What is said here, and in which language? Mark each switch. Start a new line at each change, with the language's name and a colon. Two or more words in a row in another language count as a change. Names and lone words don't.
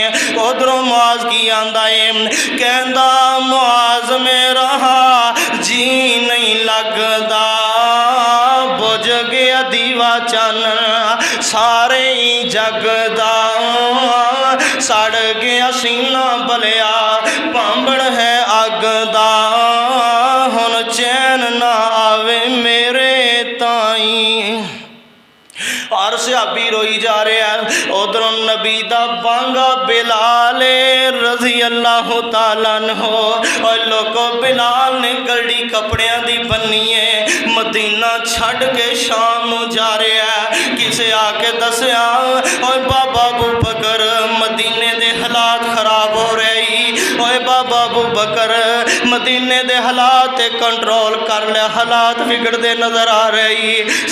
Punjabi: اُدھروں معاذ کی آندا ہے، کہندا معاذ میرا جی نہیں لگدا، بجھ گیا دیوا چانن سارے ہی جگدا، سڑ گیا سینہ بلیا بھانبڑ ہے اگدا، ہن چین نہ آوے میرے تائیں. اور صحابی روئی جا رہا ہے، اُدھروں نبی دا بانگا بلال
Arabic: رضي الله تعالى عنه.
Punjabi: اور لوگو بلال نے گلڑی کپڑیاں دی بنھی ہے، مدینہ چھڈ کے شام نوں جا رہا ہے. کسے آکے دسیا اور بابا ابو بکر مدینے دے حالات خراب ہو رہے، اور بابا ابو بکر مدینے دے حالات کنٹرول کر لیا، حالات بگڑتے نظر آ رہی.